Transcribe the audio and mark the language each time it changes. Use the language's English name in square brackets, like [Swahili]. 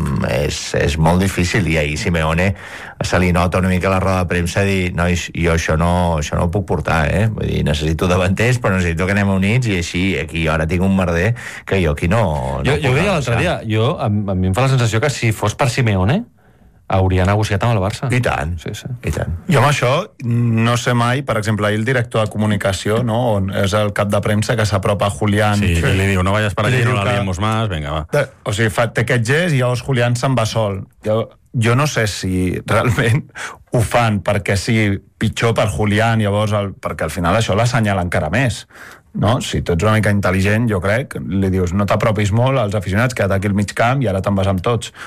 [Catalan] és molt difícil, i ahir Simeone se li nota una mica la roda de premsa dir, nois, jo això no ho puc portar, vull dir, necessito davanters però necessito que anem units i així aquí ara tinc un merder que jo aquí no jo deia l'altre dia, jo a mi em fa la sensació que si fos per Simeone hauria negociat amb el Barça. I tant, sí, sí. I tant. Jo amb això no sé mai, per exemple, ahir el director de comunicació, no, on és el cap de premsa que s'apropa a Julián... Sí, i li diu, [Spanish] no vayas para allí, no la liemos más, venga, va. [Catalan] O sigui, té aquest gest i llavors Julián se'n va sol. jo no sé si realment ho fan perquè sigui pitjor per Julián, llavors perquè al final això l'assenyala encara més. No? Si tu ets una mica intel·ligent, jo crec, li dius, no t'apropis molt als aficionats, queda't aquí al mig camp i ara te'n vas amb tots.